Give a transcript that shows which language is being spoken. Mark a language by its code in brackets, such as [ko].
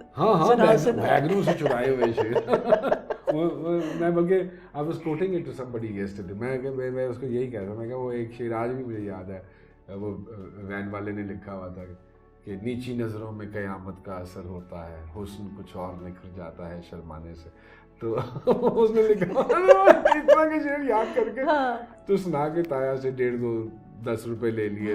[ur] ہاں, بیگنوں سے چرائے ہوئے شعر. میں بلکہ [en] I was quoting it to somebody yesterday. [ur] میں اس کو یہی کہہ رہا تھا, میں کہا وہ ایک شعر آج بھی مجھے یاد ہے, وہ وین والے نے لکھا ہوا تھا کہ نیچی نظروں میں قیامت کا اثر ہوتا ہے, حسن کچھ اور نکھر جاتا ہے شرمانے سے. تو اس نے لکھا اتنا کے شعر یاد کر کے تو سنا کے تایا سے 1.5-10 روپے لے لیے.